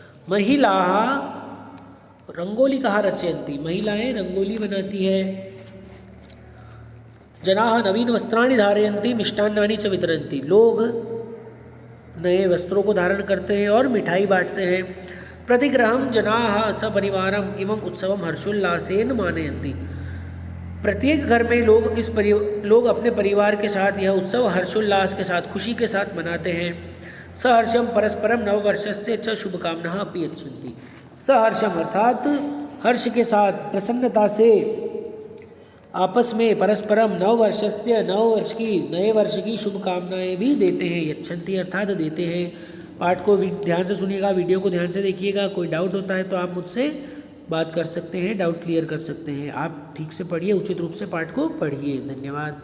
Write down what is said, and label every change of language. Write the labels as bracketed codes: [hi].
[sa] महिलाः रंगोली कहा रचयन्ति। [hi] महिलाएं रंगोली बनाती है। [sa] जनाः नवीन वस्त्राणि धारयन्ति मिष्टान्नानि च वितरन्ति। [hi] लोग नए वस्त्रों को धारण करते हैं और मिठाई बांटते हैं। [sa] प्रतिगृहं जनाः सपरिवारम् इमं उत्सवं हर्षोल्लासेन मानयन्ति। [hi] प्रत्येक घर में लोग अपने परिवार के साथ यह उत्सव हर्षोल्लास के साथ, खुशी के साथ मनाते हैं। [sa] सहर्षम परस्परम नववर्षस्य च शुभकामनाः अपि यच्छन्ति। [hi] सहर्षम अर्थात हर्ष के साथ, प्रसन्नता से आपस में परस्परम नववर्षस्य, नव वर्ष की, नए वर्ष की शुभकामनाएं भी देते हैं। यच्छन्ति अर्थात देते हैं। पाठ को ध्यान से सुनिएगा, वीडियो को ध्यान से देखिएगा। कोई डाउट होता है तो आप मुझसे बात कर सकते हैं, डाउट क्लियर कर सकते हैं। आप ठीक से पढ़िए, उचित रूप से पाठ को पढ़िए। धन्यवाद।